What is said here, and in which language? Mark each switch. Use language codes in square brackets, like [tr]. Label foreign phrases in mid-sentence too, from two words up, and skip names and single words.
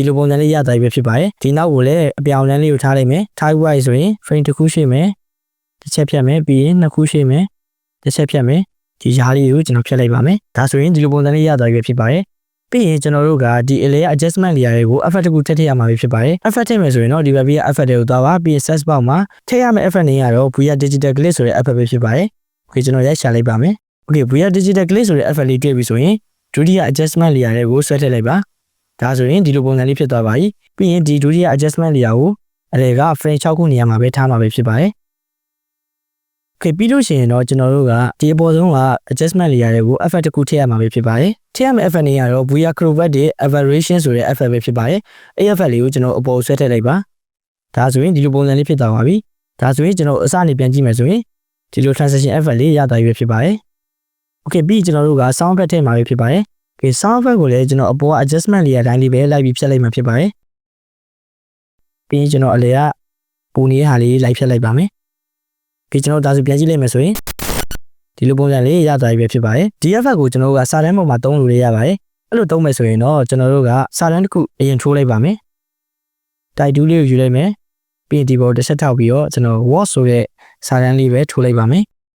[my] လိုပုံစံလေးရသွားပြီပဲဖြစ်ပါတယ်ဒီနောက်ကိုလည်းအပြောင်တန်းလေးကိုထားလိုက်မယ်ထားပြီးသွားပြီဆိုရင် frame တစ်ခုရွှေ့မယ်တစ်ချက်ဖြတ်မယ်ပြီးရင်နှစ်ခုရွှေ့မယ်တစ်ချက်ဖြတ်မယ်ဒီ ရားလေးကိုကျွန်တော်ဖြတ်လိုက်ပါမယ်ဒါဆိုရင်ဒီလိုပုံစံလေးရသွားပြီပဲဖြစ်ပါတယ်ပြီးရင်ကျွန်တော်တို့ကဒီ [en] layer adjustment layer [my] တွေကို effect တစ်ခုထည့်ရမှာပဲဖြစ်ပါတယ် effect ထည့်မယ်ဆိုရင်တော့ဒီဘက်ဘေးက effect တွေကိုသွားပါပြီးရင် [en] search bar [my] မှာထည့်ရမယ့် effect တွေကတော့ [en] VR digital glitch [my] ဆိုတဲ့ effect ပဲဖြစ်ပါတယ် okay ကျွန်တော်ရိုက်ရှာလိုက်ပါမယ် okay [en] VR digital glitch [my] ဆိုတဲ့ effect လေးတွေ့ပြီဆိုရင်ဒုတိယ [en] adjustment layer [my] တွေကိုဆွဲထည့်လိုက်ပါဒါဆိုရင်ဒီလိုပုံစံလေးဖြစ်သွားပါပြီပြီးရင်ဒီဒုတိယ [en] adjustment layer [my] ကိုအလဲက frame 6ခုနေရာမှာပဲထားမှာပဲဖြစ်ပါတယ် okay ပြီးလို့ရှိရင်တော့ကျွန်တော်တို့ကဒီအပေါ်ဆုံးက [en] adjustment layer [my] တွေကို effect တစ်ခုထည့်ရမှာပဲဖြစ်ပါတယ်ထည့်ရမယ့် effect တွေကတော့ [en] VR chromatic aberration [my] ဆိုတဲ့ effect ပဲဖြစ်ပါတယ်အဲ့ effect လေးကိုကျွန်တော်အပေါ်ဆွဲထည့်လိုက်ပါဒါ ဆိုရင်ဒီလိုပုံစံလေးဖြစ်သွားပါပြီဒါဆိုရင်ကျွန်တော်အစနေပြန်ကြည့်မယ်ဆိုရင်ဒီလို [en] transition effect [my] လေးရသွားပြီဖြစ်ပါတယ် okay ပြီးကျွန်တော်တို့က [en] sound effect [my] ထည့်မှာပဲဖြစ်ပါတယ် okay [en] sound effect [my] ကိုလည်းကျွန်တော်အပေါ် [en] adjustment layer [my] တိုင်းလေးပဲလိုက်ပြီးဖြတ်လိုက်မှာဖြစ်ပါတယ်ပြီးကျွန်တော်အလဲကပုံနေတဲ့ဟာလေးလိုက်ဖြတ်လိုက်ပါမယ် okay ကျွန်တော်ဒါဆိုပြန်ကြည့်လိုက်မယ်ဆိုရင်ဒီလိုပုံစံလေးရသွားပြီပဲဖြစ်ပါတယ်ဒီ effect ကိုကျွန်တော်တို့ကစာတန်းပေါ်မှာသုံးလို့ရပါတယ်အဲ့လိုသုံးမယ်ဆိုရင်တော့ကျွန်တော်တို့ကစာတန်းတစ်ခုအရင်ထိုးလိုက်ပါမယ်တိုက်တူးလေးကိုယူလိုက်မယ်ပြီးရင်ဒီပေါ်တစ်ချက်ထောက်ပြီးတော့ကျွန်တော် watch ဆိုတဲ့စာတန်းလေးပဲထိုးလိုက်ပါမယ်